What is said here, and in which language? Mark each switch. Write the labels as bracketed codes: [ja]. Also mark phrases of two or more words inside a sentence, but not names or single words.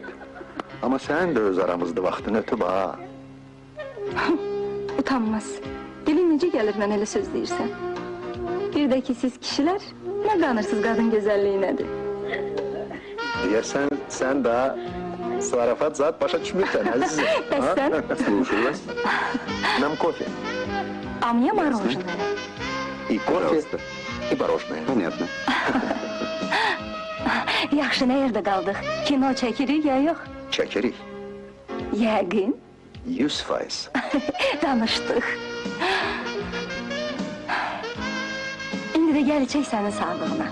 [az] Ama sen de öz aramızda vaxtını ötüb ha. Utanmaz. Dilin necə gəlir mən elə söz deyirsən? Bir də ki siz kişilər nə qanırsız qadın gözəlliyinədir. Diyersen sen daha zarafat zat başa düşmürsen azizim. Bəs sən? [ru] Слушаю. Нам кофе. А мне мороженое. И кофе, и мороженое. Понятно. [az] Yaxşı, nə yerdə qaldıq? Kino çəkirik ya yox? Çekirik. Yəqin. 100%. Danışdıq. İndi də gəl içək sənin sağlığına.